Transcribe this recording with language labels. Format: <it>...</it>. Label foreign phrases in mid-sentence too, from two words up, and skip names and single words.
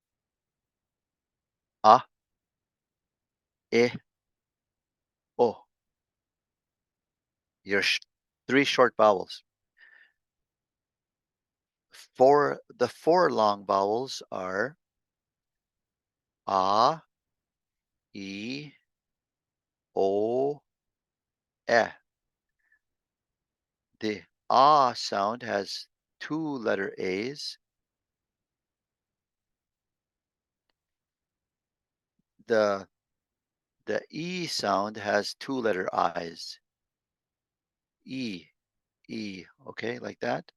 <en>Ah, e, o. your three short vowels. For the four long vowels are a, e, o, e. The ah sound has two letter A's. The the E sound has two letter I's. E, E, okay, like that.</en>